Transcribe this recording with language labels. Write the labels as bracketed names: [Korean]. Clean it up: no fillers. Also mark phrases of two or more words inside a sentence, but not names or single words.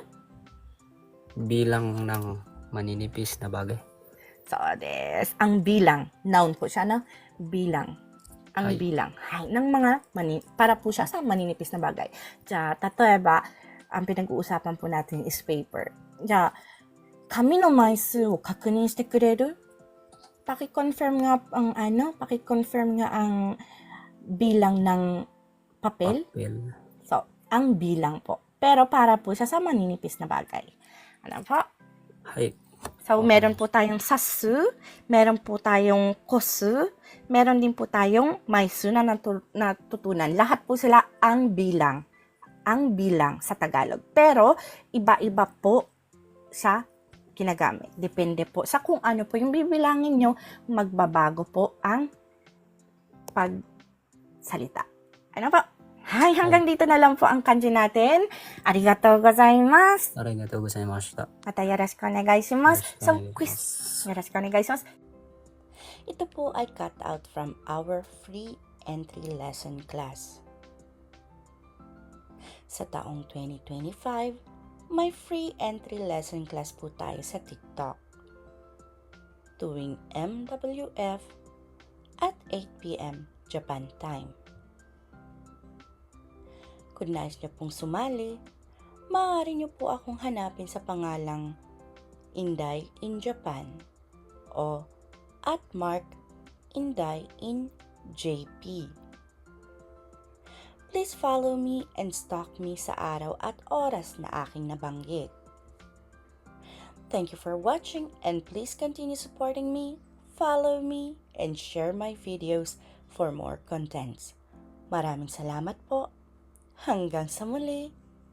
[Filipino] Bilang ng maninipis na bagay. [Japanese] そうです, [Filipino] ang bilang, noun po siya, no? Bilang. Ang [Japanese] Hai. [Filipino] bilang. Hai. Ng mga para po siya sa maninipis na bagay. [Japanese] じゃ、たとえば, [Filipino] ang pinag-uusapan po natin is paper. [Japanese] じゃ、紙の枚数を確認してくれる? [Filipino] Paki-confirm nga ang bilang ng papel. Papel. So, ang bilang po. Pero para po siya sa maninipis na bagay. Ano po? Hai. So, meron po tayong sasu, meron po tayong kosu, meron din po tayong maisu na natutunan. Lahat po sila ang bilang. Ang bilang sa Tagalog. Pero, iba-iba po sa ginagamit. Depende po sa kung ano po yung bibilangin nyo, magbabago po ang pagsalita. Ano po? Hi, hanggang dito na lang po ang kanji natin. [Japanese] ありがとうございます. ありがとうございました. またよろしくお願いします. [English] So, quiz. [Japanese] よろしくお願いします. [Filipino] Ito po ay [English] cut out from our free entry lesson class. [Filipino] Sa taong 2025, may [English] free entry lesson class [Filipino] po tayo sa TikTok. Tuwing MWF at 8 p.m. [English] Japan time. [Filipino] Kung nais niyo pong sumali, maaari niyo po akong hanapin sa pangalang Inday in Japan o @mark_inday_in_JP. [English] Please follow me and stalk me [Filipino] sa araw at oras na aking nabanggit. [English] Thank you for watching and please continue supporting me, follow me, and share my videos for more contents. [Filipino] Maraming salamat po. Hanggang sa muli.